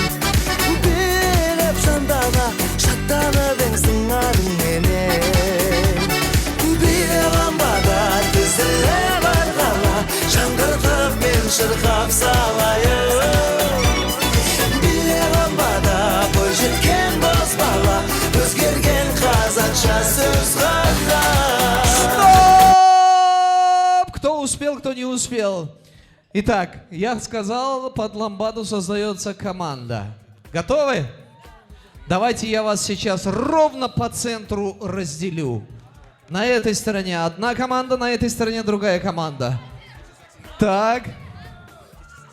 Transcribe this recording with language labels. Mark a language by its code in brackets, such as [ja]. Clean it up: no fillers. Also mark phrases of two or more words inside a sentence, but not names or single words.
[kk] Билеп жандана шаттанып сыңарыңменен Биле ламбада тізіле барғала жаңғыртып мен шырқап салайын Биле ламбада бойжеткен боз бала өзгерген қазақша сөз ғана. [ru] Кто успел, кто не успел. Итак, я сказал, под ламбаду создается команда. Готовы? Давайте я вас сейчас ровно по центру разделю. На этой стороне одна команда, на этой стороне другая команда.